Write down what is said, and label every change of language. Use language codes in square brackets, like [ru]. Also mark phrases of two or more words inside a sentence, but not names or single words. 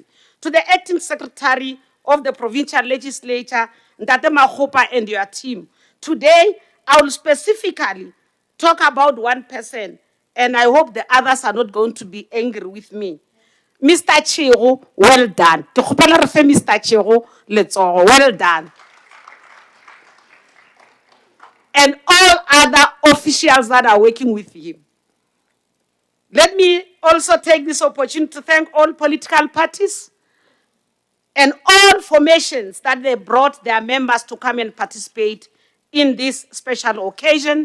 [en] To the Acting Secretary of the Provincial Legislature, Ndate Mahopa, and your team. Today, I will specifically talk about one person, and I hope the others are not going to be angry with me. Mr. Chiro, well done. [nso] Ke kgopela re fe Mr. Chiro letsogo, [en] well done. And all other officials that are working with him. Let me also take this opportunity to thank all political parties and all formations that they brought their members to come and participate in this special occasion.